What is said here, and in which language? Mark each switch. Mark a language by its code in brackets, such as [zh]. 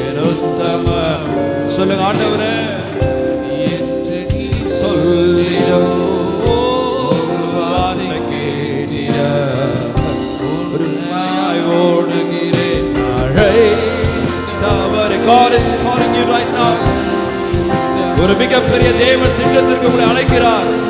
[ta] உத்தம சொல்லுங்க ஆண்டவரே என்று நீர் சொல்லிடும் ஒரு வார்த்தை கேட்டின உண்மையாய் ஓடுகிறேன். அழைத்தவர் [en] God is calling you right now. [ta] ஒரு மிகப்பெரிய தேவ திட்டத்திற்கு உங்களை அழைக்கிறார்.